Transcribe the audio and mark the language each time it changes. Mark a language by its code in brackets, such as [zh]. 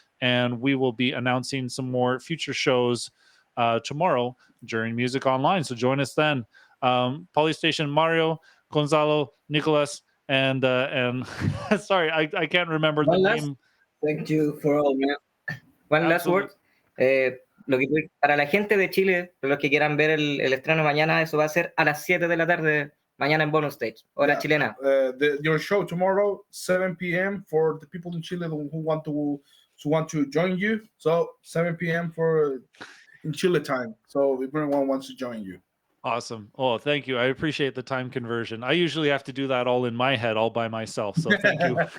[en] And we will be announcing some more future shows tomorrow during Music Online. So join us then. Polysteichon, Mario, Gonzalo, Nicolas, and sorry, I can't remember the name. Thank you for all, man. One last word. [es] Para la gente de Chile, los que quieran ver el estreno mañana, eso va a ser a las 7 de la tarde, mañana en Bonus Stage, hora chilena. [en] Your show tomorrow, 7 p.m. for the people in Chile who want to join you. So 7 p.m. in Chile time. So if everyone wants to join you. Awesome. Oh, thank you. I appreciate the time conversion. I usually have to do that all in my head, all by myself. So thank you.